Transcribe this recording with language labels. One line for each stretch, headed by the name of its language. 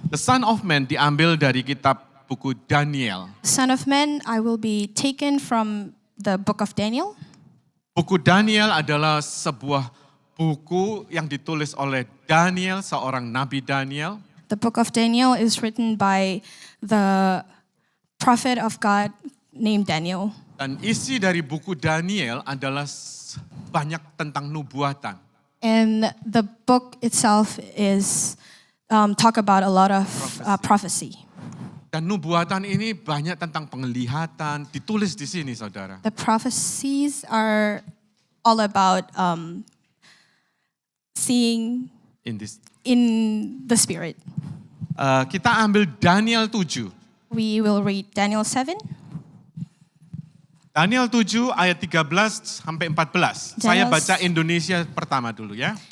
Indonesian: The Son of Man diambil dari kitab buku Daniel.
English: Son of Man, I will be taken from the book of Daniel.
Indonesian: Buku Daniel adalah sebuah buku yang ditulis oleh Daniel, seorang Nabi Daniel.
English: The book of Daniel is written by the prophet of God named Daniel.
Indonesian: Dan isi dari buku Daniel adalah banyak tentang nubuatan.
English: And the book itself is talk about a lot of prophecy.
Indonesian: Dan nubuatan ini banyak tentang penglihatan, ditulis di sini saudara.
English: The prophecies are all about seeing in the spirit.
Indonesian: Kita ambil Daniel 7.
English: We will read Daniel 7.
Indonesian: Daniel 7 ayat 13 sampai 14. Saya baca Indonesia pertama dulu ya.